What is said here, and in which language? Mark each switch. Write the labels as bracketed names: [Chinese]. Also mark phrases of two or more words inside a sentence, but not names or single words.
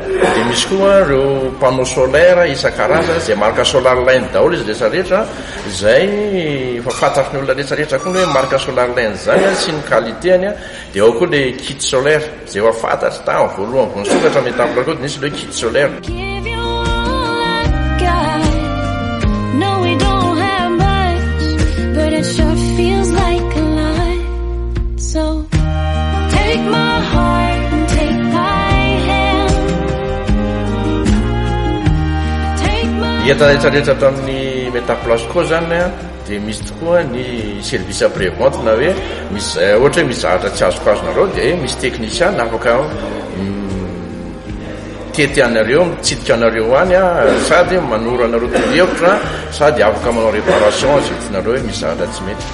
[Malagasy] Dia misy koa ireo panneau solaire isan-karazany izay marka Solarland daholo izy rehetrarehetra, izay efa fantatry ny olona rehetrarehetra koa hoe marka Solarland zany sy ny qualitény. Dia ao koa ilay [French] kit solaire [Malagasy] izay efa fantatry tamin'ny voalohany vao nisokatra Metalplasco dia nisy ilay [French] kit solaire. [English] It sure feels like a lie. So take my heart and take my hand. Take my [Malagasy] Entana rehetrarehetra ato amin'ny Metalplasco zany dia misy tokoa ny [French] service après-vente, [Malagasy] na hoe misy ohatra hoe misy zavatra tsy azoko azonareo dia misy technicien afaka tety anareo, mitsidika anareo any sady manoro anareo torohevitra sady afaka manao réparation azy hitinareo hoe misy zavatra tsy mety.